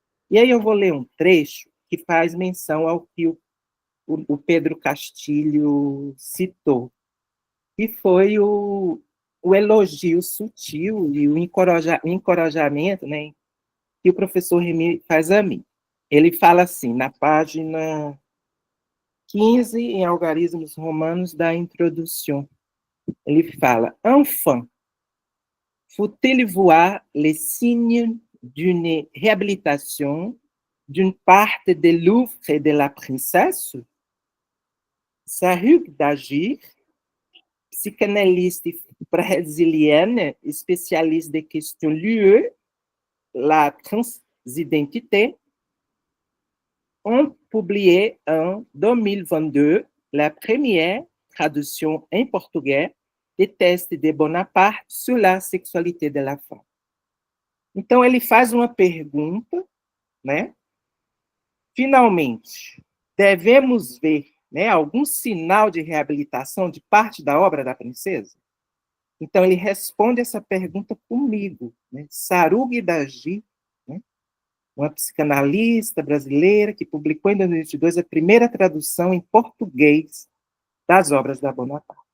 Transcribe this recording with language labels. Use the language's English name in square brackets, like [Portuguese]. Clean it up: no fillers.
[Portuguese] E aí eu vou ler um trecho que faz menção ao que o Pedro Castilho citou, que foi o elogio sutil e o encorajamento, né, que o professor Rémy faz a mim. Ele fala assim, na página 15, em Algarismos Romanos, da introdução. [French] Ele fala, enfin, faut-il voir les signes d'une réhabilitation d'une part de l'œuvre de la princesse? Sa rue d'agir, psychanalyste brésilienne, spécialiste des questions liées la transidentité, ont publié en 2022 la première traduction en português de texte de Bonaparte sur la sexualité de la femme. [Portuguese] Então, ele faz uma pergunta, né? Finalmente, devemos ver, né, algum sinal de reabilitação de parte da obra da princesa? Então, ele responde essa pergunta comigo, né? Sarugi Dagi, né, uma psicanalista brasileira que publicou em 2022 a primeira tradução em português das obras da Bonaparte.